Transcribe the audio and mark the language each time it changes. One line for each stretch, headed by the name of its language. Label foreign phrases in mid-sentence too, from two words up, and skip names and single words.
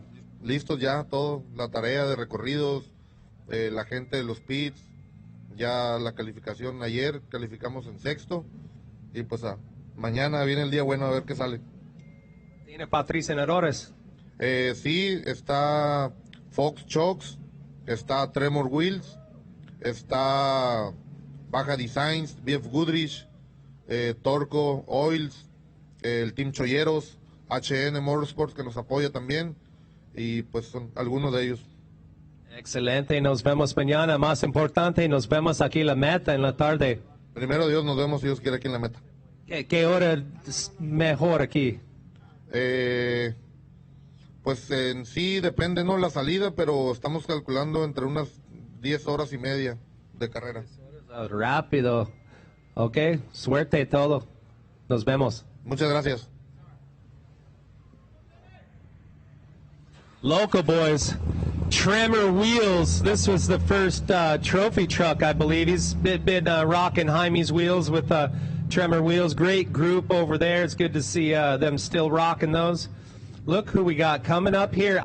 Spanish: Listos ya, todo, la tarea de recorridos, la gente de los pits, ya la calificación ayer, calificamos en sexto, y pues mañana viene el día bueno a ver qué sale. ¿Tiene patrocinadores? Sí, está Fox Chocks, está Tremor Wheels, está Baja Designs, BFGoodrich, Torco Oils, el Team Cholleros, HN Motorsports que nos apoya también, y pues son algunos de ellos. Excelente, nos vemos mañana. Más importante, nos vemos aquí en la meta en la tarde. Primero Dios, nos vemos si Dios quiere aquí en la meta. ¿Qué hora es mejor aquí? Pues en sí depende, ¿no? La salida, pero estamos calculando entre unas 10 horas y media de carrera. Rápido. Ok, suerte y todo. Nos vemos. Muchas gracias.
English: Local boys, Tremor Wheels. This was the first trophy truck, I believe. He's been rocking Jaime's wheels with Tremor Wheels. Great group over there. It's good to see them still rocking those. Look who we got coming up here.